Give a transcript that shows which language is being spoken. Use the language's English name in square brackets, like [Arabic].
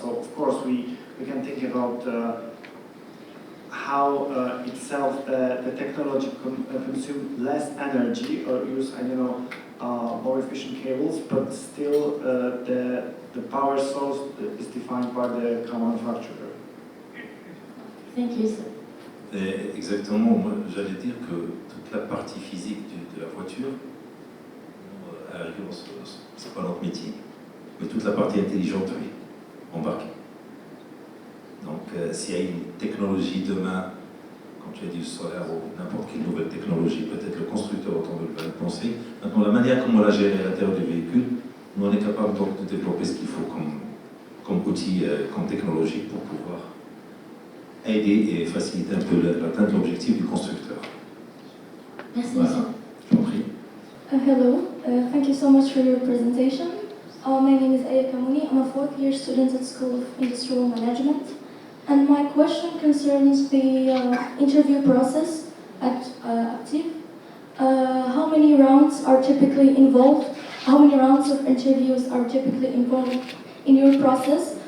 [English] So of course we can think about how itself the technology consume less energy or use, I don't know, more efficient cables, but still the power source is defined by the car manufacturer. Thank you, sir. [French] Et exactement, moi j'allais dire que toute la partie physique de la voiture, à la rigueur, c'est pas notre métier, mais toute la partie intelligente, oui, embarquée. Donc s'il y a une technologie demain, comme tu as dit, le solaire ou n'importe quelle nouvelle technologie, peut-être le constructeur automobile va le penser. Maintenant, la manière comme on l'a géré à l'intérieur du véhicule, nous on est capable donc de développer ce qu'il faut comme outil, comme technologie pour pouvoir aider et faciliter un peu l'atteinte de l'objectif du constructeur. Merci, Voilà, [English] sir. [French] je t'en prie. [English] Hello, thank you so much for your presentation. My name is Aya Kamouni. I'm a fourth-year student at School of Industrial Management. And my question concerns the interview process at APTIV. How many rounds are typically involved? How many rounds of interviews are typically involved in your process?